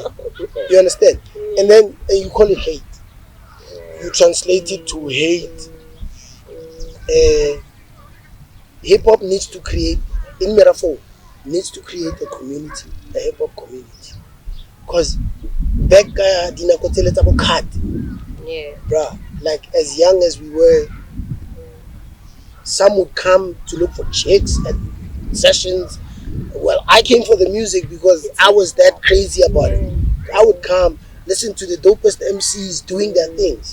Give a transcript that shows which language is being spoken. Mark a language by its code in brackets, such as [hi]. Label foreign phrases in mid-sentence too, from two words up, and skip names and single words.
[en] You understand? And then you call it hate. You translate it to hate. Hip hop needs to create, in metaphor, needs to create a community, a hip hop community. Because back [tn] dinako tsele tsa bo card. [en] Bruh, like as young as we were, some would come to look for chicks at sessions. Well, I came for the music because I was that crazy about it. I would come, listen to the dopest MCs doing their things.